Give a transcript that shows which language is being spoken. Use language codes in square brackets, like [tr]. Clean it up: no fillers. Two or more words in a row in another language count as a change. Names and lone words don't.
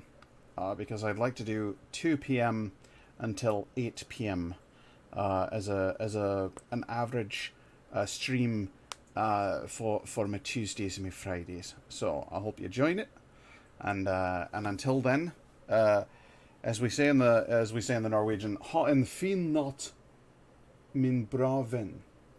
[en] Because I'd like to do 2 p.m. until 8 p.m. As an average stream for my Tuesdays and my Fridays. So I hope you join it. And until then, as we say in the Norwegian, [no] ha en fin natt, min bra venn.